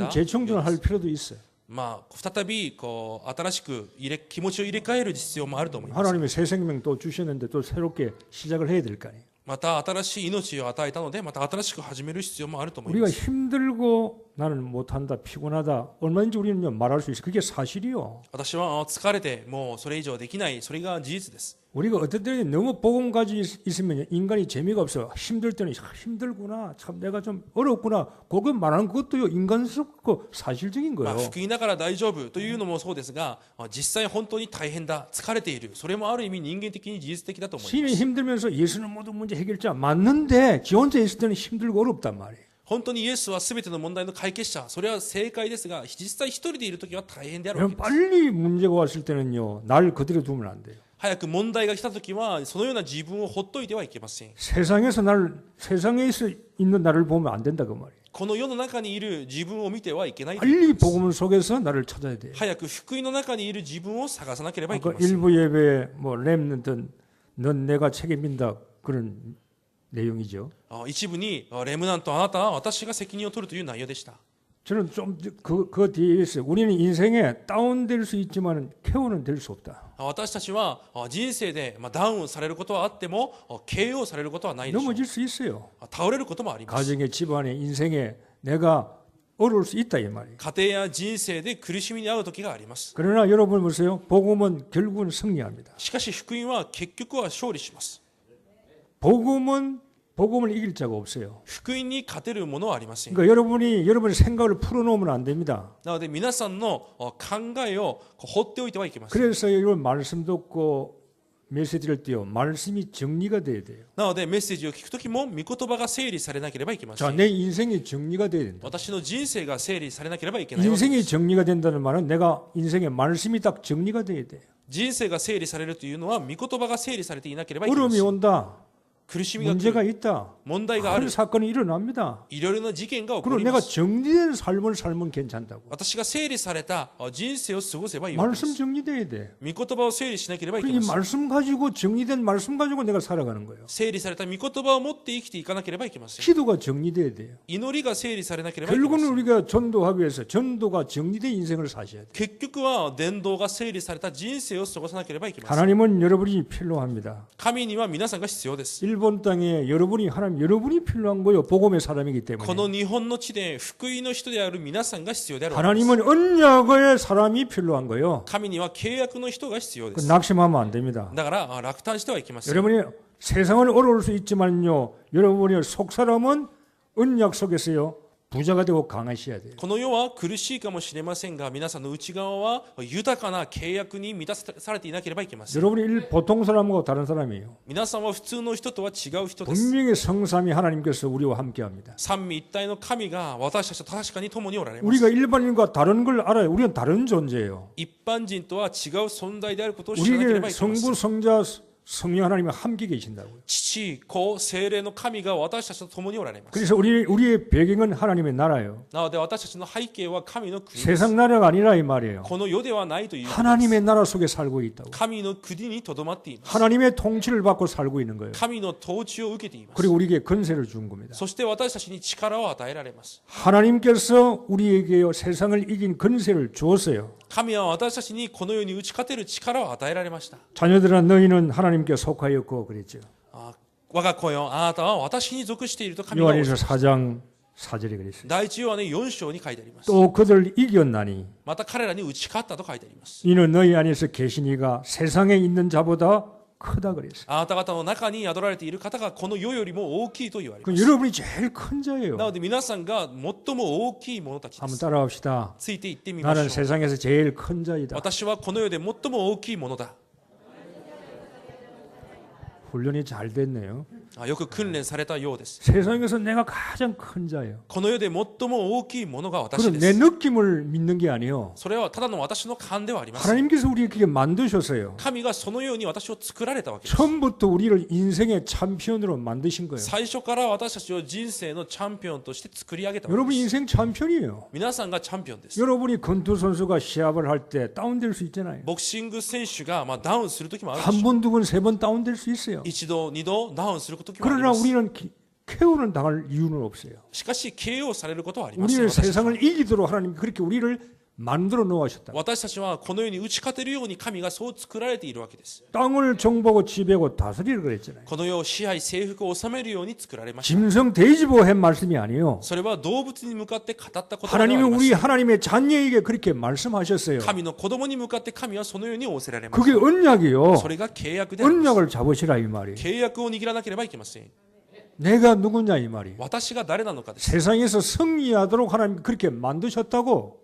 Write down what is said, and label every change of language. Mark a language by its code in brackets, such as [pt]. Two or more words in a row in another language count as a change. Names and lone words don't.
[ko] 좀 재청전을 할 필요도 있어요. [ja] 再び新しく気持ちを入れ替える必要もあると思います。 [ko] 하나님이 새 생명 또 주셨는데 또 새롭게 시작을 해야 될 거 아니에요. [ja] また新しい命を与えたのでまた新しく始める必要もあると思い [ko] 우리가 [ja] ます。 [ko] 힘들고 나는 못한다 피곤하다 얼마든지 우리는 말할 수 있어요. 그게 사실이요. [ja] 私は疲れてもうそれ以上できないそれが事実です。 [ko] 우리가 어떤 때는 너무 복음 가지고 있으면 인간이 재미가 없어. 힘들 때는 힘들구나. 참 내가 좀 어렵구나. 그거 말하는 것도요 인간스럽고 사실적인 거예요. [ja] 福音だから大丈夫というのもそうですが実際本当に大変だ疲れているそれもある意味人間的に事実的だと思います。 [ko] 신이 힘들면서 예수는 모든 문제 해결자 맞는데 지 혼자 있을 때는 힘들고 어렵단 말이에요. [ja] 本当にイエスは全ての問題の解決者それは正解ですが実際一人でいる時は大変であるわけ [ko] 여러분 [ja] です。 [ko] 빨리 문제가 왔을 때는요 날 그대로 두면 안 돼요. [ja] 早く問題が来た時はそのような自分をほっといてはいけません。 [ko] 세상에 있는 나를 보면 안 된다 그 말이에요. [ja] この世の中にいる自分を見てはいけないと [ko] 빨리 복음 속에서 나를 찾아야 돼요. [ja] 早く福音の中にいる自分を探さなければいけ [ko] 아까 [ja] ません。 [ko] 일부 예배에 뭐 렘넌트 넌 내가 책임진다 그런 내용이죠. [ja] 一部にレムナントあなたは私が責任を取るという内容でした。 [ko] 저는 좀 그 뒤에 있어요. 우리는 인생에 다운될 수 있지만 케어는 될 수 없다. [ja] 私たちは人生でダウンされることはあっても KO されることはないでしょう。 [ko] 넘어질 수 있어요. [ja] 倒れることもあります。 [ko] 가정에 집안에 인생에 내가 어려울 수 있다 이 말이에요. [ja] 家庭や人生で苦しみに遭う時があります。 [ko] 그러나 여러분 보세요. 복음은 결국은 승리합니다. [ja] しかし福音は結局は勝利します。 [ko] 복음을 이길 자가 없어요. [ja] 福音に勝てるものはありません。 [ko] 그러니까 여러분의 생각을 풀어놓으면 안 됩니다. [ja] なので皆さんの考えを放っておいてはいけません。 [ko] 그래서 여러분 말씀 듣고 메시지를 띄워 말씀이 정리가 돼야 돼요. [ja] なのでメッセージを聞くときも御言葉が整理されなければいけませ [ko] 자, [ja] ん。 [ko] 내 인생이 정리가 돼야 된다. [ja] 私の人生が整理されなければいけないわけです。 [ko] 인생이 정리가 된다는 말은 내가 인생의 말씀이 딱 정리가 돼야 돼요. [ja] 人生が整理されるというのは御言葉が整理されていなければいけま [ko] 어려움이 [ja] せん。 [ko] 온다. [ja] 苦しみが来 [ko] 문제가 [ja] る、 [ko] 있다. [ja] 問題があ [ko] 큰 [ja] る、 [ko] 사건이 일어납니다. [ja] いろいろな事件が起こ [ko] 그럼 [ja] り [ko] 내가 [ja] ます。 [ko] 정리된 삶을 살면 괜찮다고. [ja] 私が整理された人生を過ごせばいいわけで [ko] 말씀 [ja] す。 [ko] 정리돼야 돼. [ja] 御言葉を整理しなければいけ [ko] 이 [ja] ません。 [ko] 말씀 가지고 정리된 말씀 가지고 내가 살아가는 거예요. [ja] 整理された御言葉を持って生きていかなければいけません。 [ko] 기도가 정리돼야 돼요. [ja] 祈りが整理されなければいけませ [ko] 결국은 [ja] ん。 [ko] 우리가 전도하기 위해서 전도가 정리된 인생을 사셔야 돼요. [ja] 結局は伝道が整理された人生を過ごさなければいけません。 [ko] 하나님은 여러분이 필요합니다. [ja] 神には皆さんが必要です。 [ko] 일본 땅에 여러분이 필요한 거예요. 복음의 사람이기 [ja] この [ko] 때문에. [ja] 日本の地で福音の人である皆さんが必要であるわけです。 [ko] 하나님은 언약의 사람이 필요한 거예요. [ja] 神には契約の人が必要で [ko] 그 [ja] す。 [ko] 낙심하면 안 됩니다. [ja] だから落胆してはいけません。 [ko] 여러분이 세상은 어려울 수 있지만요. 여러분이 속 사람은 언약 속에서요. 부자가 되고 강하셔야 돼요. [ja] この世は苦しいかもしれませんが、皆さんの内側は豊かな契約に満たされていなければいけません。 [ko] 여러분이 보통 사람하고 다른 사람이에요. [ja] 皆さんは普通の人とは違う人です。 [ko] 분명히 성삼위 하나님께서 우리와 함께합니다. [ja] 三位一体の神が私たちと確かに共におられます。 [ko] 우리가 일반인과 다른 걸 알아요. 우리는 다른 존재예요. [ja] 一般人とは違う存在であることを知らなければ [ko] 우리에게 [ja] いけません。 [ko] 성부, 성자, 성령 하나님이 함께 계신다고요. [ja] 父、子、聖霊の神が私たちと共におられます。 [ko] 그래서 우리의 배경은 하나님의 나라예요. [ja] なので私たちの背景は神の国です。 [ko] 세상 나라가 아니라 이 말이에요. [ja] この世ではないということです。 [ko] 하나님의 나라 속에 살고 있다고. [ja] 神の国にとどまっています。 [ko] 하나님의 통치를 받고 살고 있는 거예요. [ja] 神の統治を受けています。 [ko] 그리고 우리에게 권세를 준 겁니다. [ja] そして私たちに力を与えられます。 [ko] 하나님께서 우리에게 세상을 이긴 권세를 주었어요. [ja] 神は私たちにこの世に打ち勝てる力を与えられました。 [ko] 자녀들아 너희는 하나님께 속하였고 그랬죠. [ja] 我が子よ、あなたは私に属していると神はおっしゃ [ko] 요한일서 [ja] います。 [ko] 4장 4절에 그랬어요. [ja] 第一ヨハネ4章に書いてあります。 [ko] 또 그들 이겼나니 [ja] また彼らに打ち勝ったと書いてあります。 [ko] 이는 너희 안에서 계시니가 세상에 있는 자보다 크다 그랬어요. [ja] あなた方の中に宿られている方がこの世よりも大きいと言われま [ko] 그 [ja] す。 [ko] 여러분이 제일 큰 [ja] な [ko] 자예요. [ja] ので皆さんが最も大きい者たちで [ko] 한번 [ja] す。 [ko] 따라합시다. [ja] ついていってみま [ko] 나는 [ja] しょう。 [ko] 세상에서 제일 큰 자이다. [ja] 私はこの世で最も大きいものだ。 [ko] 훈련이 잘 됐네요. [ja] よく訓練されたようです。 [ko] 세상에서 내가 가장 큰 자예요. [ja] この世で最も大きいものが私 [ko] 그럼 [ja] で [ko] 내 [ja] す。 [ko] 느낌을 믿는 게 아니에요. [ja] それはただの私の勘ではありません。 [ko] 하나님께서 우리에게 만드셨어요. [ja] 神がそのように私を作られたわけです。 [ko] 처음부터 우리를 인생의 챔피언으로 만드신 거예요. [ja] 最初から私たちを人生のチャンピオンとして作り上げたわけ [ko] 여러분 [ja] です。 [ko] 인생 챔피언이에요. [ja] 皆さんがチャンピオンです。 [ko] 여러분이 권투 선수가 시합을 할 때 다운될 수 있잖아요. [ja] ボクシング選手がダウンする時もあるでしょ [ko] 한 번, 두 번, 세 번 다운될 수 있어요. [ja] 一度、二度ダウンする時もあり [ko] 그러나 [ja] ます。 [ko] 우리는 KO는 당할 이유는 없어요. [ja] しかし KO されることはありません。 [ko] 우리는 [ja] 私たちは [ko] 세상을 이기도록 하나님 그렇게 우리를 만들어 놓으셨다. [ja] 私たちはこの世に打ち勝てるように神がそう作られているわけです。 [ko] 땅을 정보고 지배하고 다스리라 그랬잖아요. [ja] この世を支配、征服を治めるように作られました。 [ko] 짐승 돼지보 한 말씀이 아니에요. [ja] それは動物に向かって語った言葉ではあ [ko] 하나님이 [ja] りま [ko] 우리 [ja] す。 [ko] 하나님의 자녀에게 그렇게 말씀하셨어요. [ja] 神の子供に向かって神はそのように仰せられまし [ko] 그게 [ja] た。 [ko] 언약이요. [ja] それが契約であります。 [ko] 언약을 잡으시라 이 말이에요. [ja] 契約を握らなければいけません。 [ko] 내가 누구냐 이 말이에요. [ja] 私が誰なのかです。 [ko] 세상에서 승리하도록 하나님 그렇게 만드셨다고